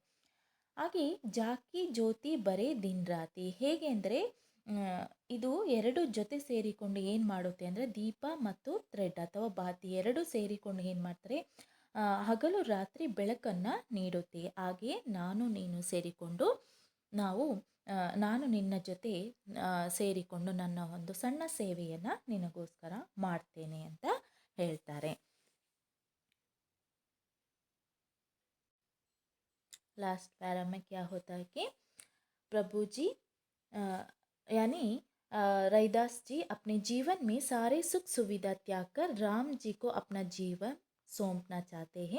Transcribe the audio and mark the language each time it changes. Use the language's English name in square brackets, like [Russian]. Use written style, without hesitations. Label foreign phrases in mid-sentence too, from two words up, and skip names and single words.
[Kannada] ಹಾಗೆ [Hindi] जाकी ज्योति बरै दिन राती [Kannada] ಹೇಗೆ ಅಂದರೆ ಇದು ಎರಡು ಜೊತೆ ಸೇರಿಕೊಂಡು ಏನು ಮಾಡುತ್ತೆ ಅಂದರೆ ದೀಪ ಮತ್ತು ಥ್ರೆಡ್ ಅಥವಾ ಬಾತಿ ಎರಡು ಸೇರಿಕೊಂಡು ಏನು ಮಾಡ್ತಾರೆ, ಹಗಲು ರಾತ್ರಿ ಬೆಳಕನ್ನು ನೀಡುತ್ತೆ. ಹಾಗೆ ನಾನು ನೀನು ಸೇರಿಕೊಂಡು ನಾವು ನಾನು ನಿನ್ನ ಜೊತೆ ಸೇರಿಕೊಂಡು ನನ್ನ ಒಂದು ಸಣ್ಣ ಸೇವೆಯನ್ನು ನಿನಗೋಸ್ಕರ ಮಾಡ್ತೇನೆ ಅಂತ ಹೇಳ್ತಾರೆ. [Hindi] लास्ट पैरा में क्या होता है कि प्रभु जी यानी रैदास जी अपने जीवन में सारे सुख सुविधा त्याग कर राम जी को अपना जीवन सौंपना चाहते हैं.